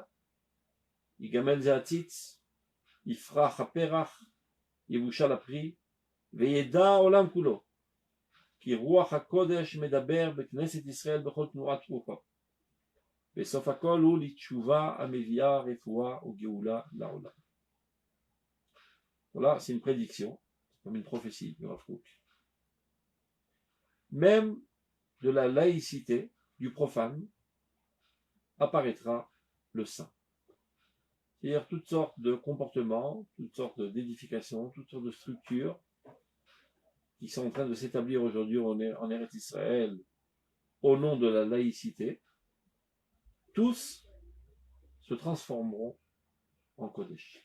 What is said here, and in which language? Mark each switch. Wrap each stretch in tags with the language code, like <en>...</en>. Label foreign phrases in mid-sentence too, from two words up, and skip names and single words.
<he>יגמל זה הציץ, יפרח הפרח, יבושל הפרי, וידע העולם כולו. כי רוח הקודש מדבר בכנסת ישראל בכל תנועת רוחו. בסוף הכל הוא לתשובה המביאה רפואה וגאולה לעולם.</he> <fr>Voilà, c'est une prédiction, comme une prophétie de Rav Kook. Même de la laïcité, du profane, apparaîtra le saint. C'est-à-dire toutes sortes de comportements, toutes sortes d'édifications, toutes sortes de structures qui sont en train de s'établir aujourd'hui en Eretz Israël au nom de la laïcité, tous se transformeront en Kodesh.</fr>